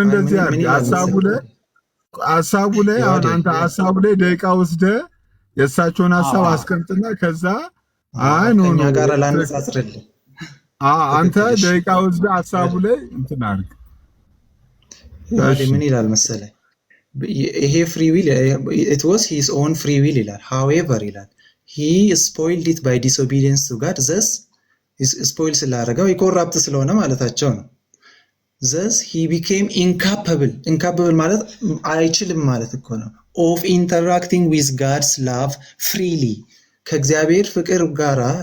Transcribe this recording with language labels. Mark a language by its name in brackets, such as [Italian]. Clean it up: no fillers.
[Amharic] እንደዚህ አይደል ሐሳቡ ላይ አሁን አንተ ሐሳቡ ላይ ደቂቃ ወስደህ የሳቸውን ሐሳብ አስቀምጥና ከዛ ከኛ ጋር ላነጻጽርልህ አንተ ደቂቃ ወስደህ ሐሳቡ ላይ እንትን አድርግ። ምን ይላል መሰለህ? ይሄ ፍሪ ዊል [English] it was his own free will [Amharic] ይላል። [English] however [Amharic] ይላል [English] he spoiled it by disobedience to God. [Amharic] thus spoil ስላደረገው ኢኮራፕት ስለሆነ ማለታቸው ነው። [English] thus he became incapable [Amharic] ማለት አይችልም ማለት እኮ ነው [English] of interacting with God's love freely [Amharic] ከእግዚአብሔር ፍቅር ጋራ